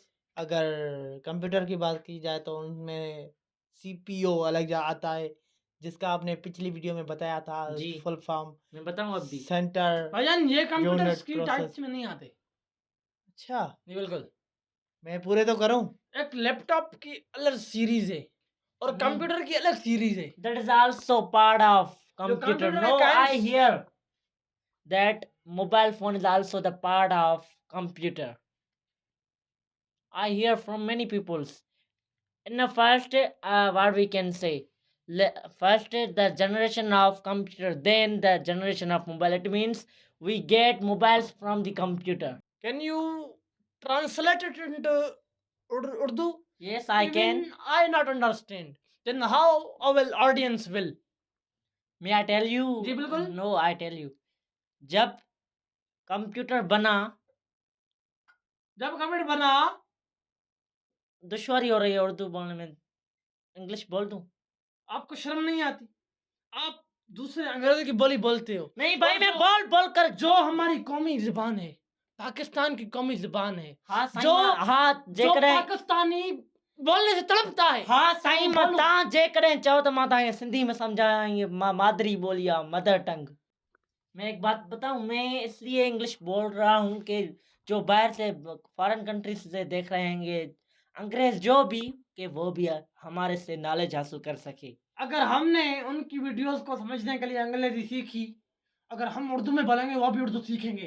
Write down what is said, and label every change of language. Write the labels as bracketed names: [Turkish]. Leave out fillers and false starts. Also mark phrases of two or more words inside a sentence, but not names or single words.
[Urdu] اگر کمپیوٹر کی بات کی جائے تو ان میں سی پی یو الگ آتا ہے، جس کا آپ نے پچھلی ویڈیو میں بتایا تھا जी। [English] full form. [Urdu] میں بتاؤں اب بھی. [English] सेंटर [Urdu] بھائی جان یہ کمپیوٹرز [English] यूनिट [Urdu] की [English] प्रोसेस। [Urdu] ٹائپس میں نہیں آتے. अच्छा, جی بالکل. میں پورے تو کروں. ایک لیپ ٹاپ کی الگ سیریز ہے اور नहीं। کمپیوٹر کی الگ سیریز ہے. [English] That is also part of [Urdu] जो [English] computer. कंप्यूटर No, [Urdu] का [English] I kinds- hear that mobile phone is also the part of computer. I hear from many peoples. In the first, what we can say, first the generation of computer, then the generation of mobile. It means we get mobiles from the computer. Can you translate it into Urdu? Yes, I can. Even I not understand. Then how our audience will? May I tell you? [Urdu] جی بالکل. [English] No, I tell you. [Urdu] جب کمپیوٹر بنا, جب کمپیوٹر بنا, دشواری ہو رہی ہے اردو بولنے میں، انگلش بول دوں? آپ کو شرم نہیں آتی? آپ دوسرے انگریزوں کی بولی بولتے ہو. نہیں بھائی, और मैं जो- بول بول کر جو ہماری قومی زبان ہے، پاکستان کی قومی زبان ہے, ہاں سائیں जो- हाँ जो [Sindhi] जेकरे [Urdu] پاکستانی بولنے سے تڑپتا ہے. ہاں سائیں बोलो। [Sindhi] मता जेकरे चओ त मां तव्हांखे [Urdu] سندھی میں سمجھائیں گے, [Sindhi] मादरी बोलिया, [English] mother tongue. [Urdu] میں ایک بات بتاؤں، میں اس لیے انگلش بول رہا ہوں کہ جو باہر سے [English] foreign countries [Urdu] سے دیکھ رہے ہیں انگریز جو بھی، کہ وہ بھی ہمارے سے نالج حاصل کر سکے. اگر ہم نے ان کی ویڈیوز کو سمجھنے کے لیے انگریزی سیکھی، اگر ہم اردو میں بولیں گے وہ بھی اردو سیکھیں گے.